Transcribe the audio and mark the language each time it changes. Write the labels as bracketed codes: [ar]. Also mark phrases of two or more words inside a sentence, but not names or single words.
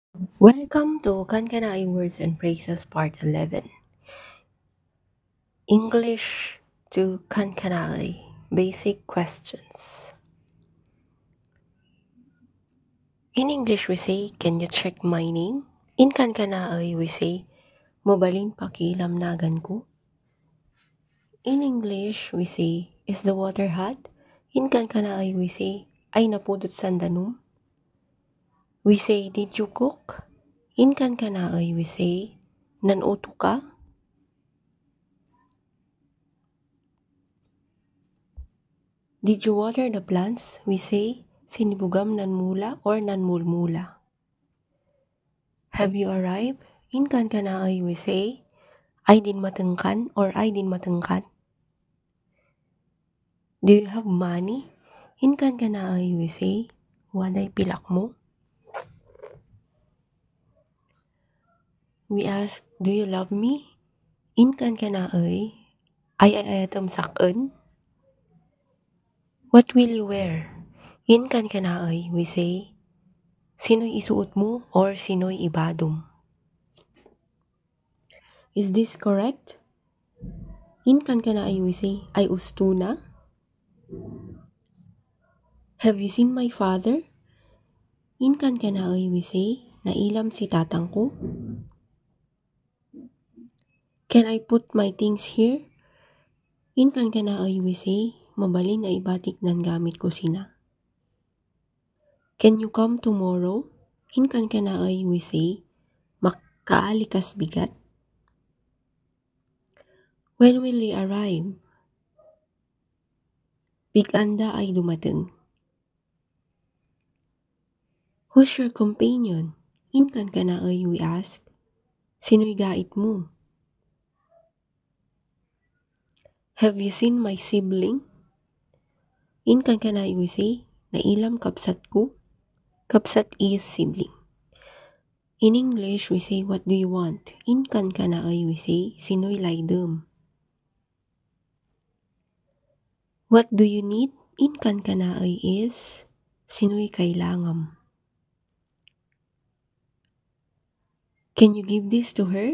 [en] Welcome to Kankanai Words and Phrases Part 11. English to Kankanai Basic Questions. In English we say, can you check my name? In Kankanai we say, [kne] mobalin pakilamnagan ko. [en] In English we say, is the water hot? In Kankanai we say, [kne] ay napudot sandanum. [en] We say, did you cook? In Kankanai we say, [kne] nanuto ka? [en] Did you water the plants? We say, [kne] sinibugam nan mula or nan mulmula. [en] Have you arrived? In Kankanai we say, [kne] ay din matengkan or ay din matengkan. [en] Do you have money? In Kankanai we say, [kne] waday pilak mo. [en] We ask, do you love me? [kne] In Kankanai, ay ayatam sakun. [en] What will you wear? In Kankanai we say, [kne] sino'y isuot mo or sino'y ibadom. [en] Is this correct? In Kankanai we say, [kne] ay usto na? [en] Have you seen my father? In Kankanai we say, [kne] nailam si tatang ko. [en] Can I put my things here? In Kankanai we say, [kne] mabalin na ibatik nan gamit ko sina. [en] Can you come tomorrow? In Kankanai we say, [kne] makaalikas bigat. [en] When will they arrive? [kne] Biganda ay dumating. [en] Who's your companion? In Kankanai we ask, [kne] sino'y gait mo? [en] Have you seen my sibling? In Kankanai we say, [kne] nailam kapsat ko. [en] Kapsat is sibling. In English we say, what do you want? In Kankanai we say, [kne] sino'y laydum. [en] What do you need? In Kankanai is, [kne] sino'y kailangam. [en] Can you give this to her?